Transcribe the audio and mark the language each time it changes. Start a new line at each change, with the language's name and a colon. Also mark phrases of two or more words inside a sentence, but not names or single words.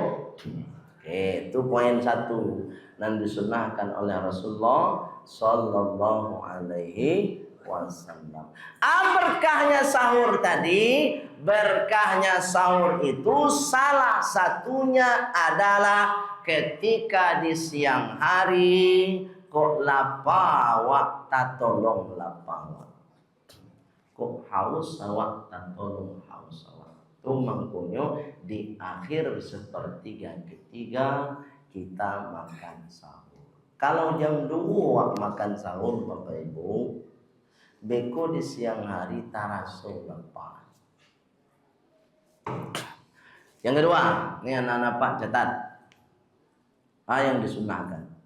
Indonesian: Oke, itu poin 1 dan disunahkan oleh Rasulullah
Arabic: Sallallahu Alaihi Wasallam.
Indonesian: Berkahnya sahur tadi, berkahnya sahur itu salah satunya adalah ketika di siang hari
Minangkabau: kok lapar awak tak tolong lapar awak, kok haus awak tak tolong haus awak.
Indonesian: Itu mangkonyo di akhir sepertiga ketiga kita makan sahur. Kalau jam 2 awak makan sahur Bapak Ibu, beko di siang hari taraso lapar. Yang kedua, ini anak-anak Pak catat yang disunahkan.